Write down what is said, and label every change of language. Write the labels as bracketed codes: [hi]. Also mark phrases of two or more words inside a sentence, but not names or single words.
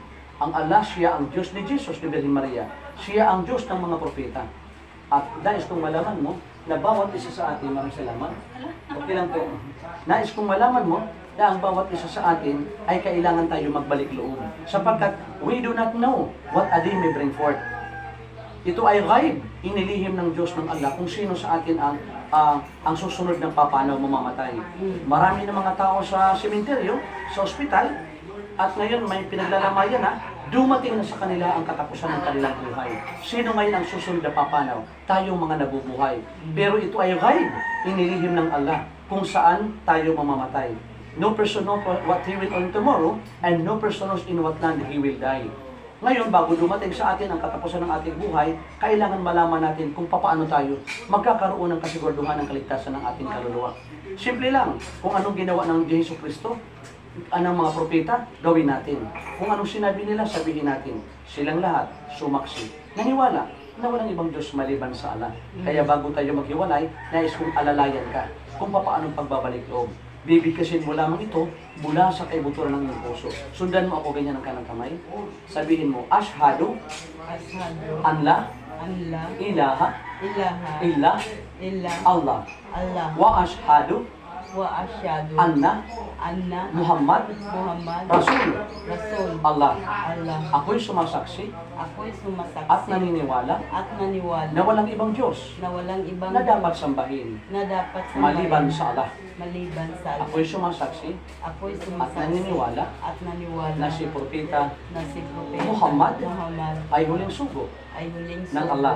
[tl] Ang Allah, siya ang Diyos ni Jesus, ni Virgin Maria. Siya ang Diyos ng mga propeta. At nais kong malaman mo na bawat isa sa atin, maraming salamat. Okay lang po. Nais kong malaman mo na ang bawat isa sa atin ay kailangan tayo magbalik loob. [en] Sapagkat we do not know what a day may bring forth. [tl] Ito ay ghaib, inilihim ng Diyos ng Allah kung sino sa atin ang susunod ng papanaw mamamatay. Marami ng mga tao sa sementeryo, sa ospital, at ngayon may pinaglalamayan na dumating na sa kanila ang katapusan ng kanilang buhay. Sino ngayon ang susunod na papanaw? Tayong mga nabubuhay. Pero ito ay ghaib, inilihim ng Allah kung saan tayo mamamatay. [en] No person knows what he will earn tomorrow, and no person knows in what land he will die. [tl] Ngayon, bago dumating sa atin ang katapusan ng ating buhay, kailangan malaman natin kung paano tayo magkakaroon ng kasiguraduhan ng kaligtasan ng ating kaluluwa. Simple lang, kung anong ginawa ng Jesu Kristo, anong mga propeta, gawin natin. Kung anong sinabi nila, sabihin natin. Silang lahat, sumaksi. Naniwala na walang ibang Diyos maliban sa Allah. Kaya bago tayo maghiwalay, nais kong alalayan ka kung paano pagbabalik loob. Bibigkasin mo lamang ito mula sa kaibuturan ng iyong puso. Sundan mo ako ganyan ng kanang kamay. Sabihin mo, [ar] أشهد أن لا إله إلا الله. وأشهد أن محمدا رسول الله. [tl] Ako'y sumasaksi at naniniwala na walang ibang Diyos na dapat sambahin maliban sa Allah. Ako'y sumasaksi at naniniwala na si Propeta Muhammad ay huling sugo ng Allah.